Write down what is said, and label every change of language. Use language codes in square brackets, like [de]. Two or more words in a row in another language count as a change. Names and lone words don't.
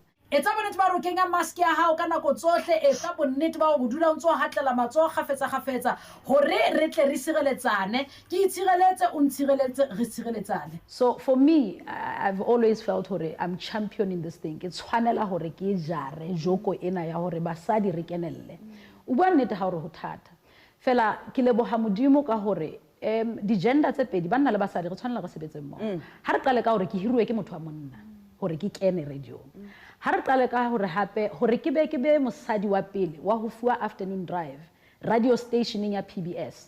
[st] Etsa bonnete ba hore o kenya mask ya hao ka nako tsohle, etsa bonnete ba hore o dula o ntse o hatlela matsoho kgafetsa hore re tle re sireletsane, ke itshireletse o ntshireletse re sireletsane. [en] So for me, I've always felt hore I'm championing this thing. [st] Ke tshwanela hore ke jare joko ena ya hore basadi re kenelle. O bua nnete ha hore ho thata. Fela ke leboha Modimo ka hore di gender tse pedi banna le basadi re tshwanela re sebetse mmoho. Ha re qale ka hore ke hiruwe ke motho wa monna hore ke kene radio. Ha re qale ka hore hape hore ke be mosadi wa pele wa ho fuwa [en] afternoon drive radio stationing [st] ya PBS.